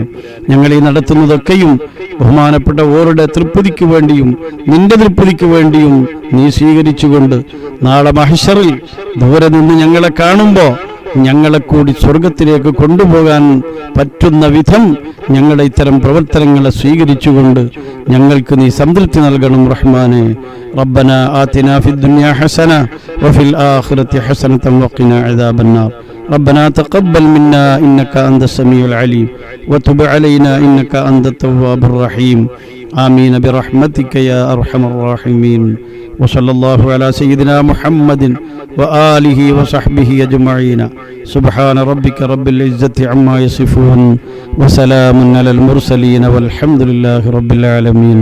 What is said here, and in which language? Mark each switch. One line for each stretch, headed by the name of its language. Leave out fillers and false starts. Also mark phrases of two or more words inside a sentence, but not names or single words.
Malayalam: ഞങ്ങൾ ഈ നടത്തുന്നതൊക്കെയും ബഹുമാനപ്പെട്ട ഓരുടെ തൃപ്തിക്ക് വേണ്ടിയും നിന്റെ തൃപ്തിക്ക് വേണ്ടിയും നീ സ്വീകരിച്ചുകൊണ്ട് നാളെ മഹ്ശറിൽ ദൂരെ നിന്ന് ഞങ്ങളെ കാണുമ്പോൾ ഞങ്ങളെ കൂടി സ്വർഗത്തിലേക്ക് കൊണ്ടുപോകാൻ പറ്റുന്ന വിധം ഞങ്ങളുടെ ഇത്തരം പ്രവർത്തനങ്ങളെ സ്വീകരിച്ചുകൊണ്ട് ഞങ്ങൾക്ക് നീ സംതൃപ്തി നൽകണം റഹ്മാനെ.
Arabic: ربنا آتنا في الدنيا حسنة وفي الآخرة حسنة وقنا عذاب النار. ربنا تقبل منا إنك أنت السميع العليم وتب علينا إنك أنت التواب الرحيم. آمين برحمتك يا أرحم الراحمين. وصلى الله على سيدنا محمد وآله وصحبه أجمعين. سبحان ربك رب العزة عما يصفون وسلام على المرسلين والحمد لله رب العالمين.